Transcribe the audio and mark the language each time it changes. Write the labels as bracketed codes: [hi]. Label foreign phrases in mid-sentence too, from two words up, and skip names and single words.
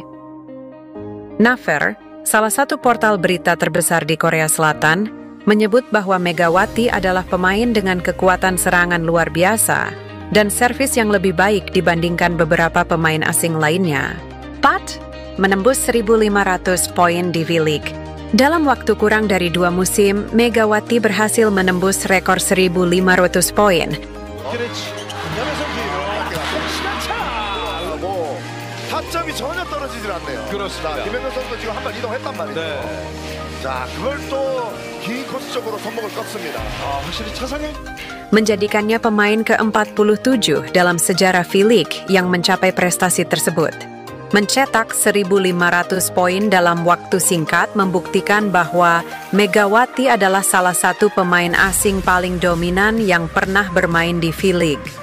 [id] Naver, salah satu portal berita terbesar di Korea Selatan, menyebut bahwa Megawati adalah pemain dengan kekuatan serangan luar biasa dan servis yang lebih baik dibandingkan beberapa pemain asing lainnya. 4. Menembus 1.500 poin di V-League. Dalam waktu kurang dari 2 musim, Megawati berhasil menembus rekor 1.500 poin. [ko] 타점이 전혀 떨어지질 않네요. 그렇습니다. 김현경 선수도 지금 한 발 이동했단 말이죠. 네. 자, 그걸 또 긴 코스적으로 손목을 껐습니다. 확실히 차상현 [id] Menjadikannya pemain ke-47 dalam sejarah V-League yang mencapai prestasi tersebut. Mencetak 1.500 poin dalam waktu singkat membuktikan bahwa Megawati adalah salah satu pemain asing paling dominan yang pernah bermain di V-League.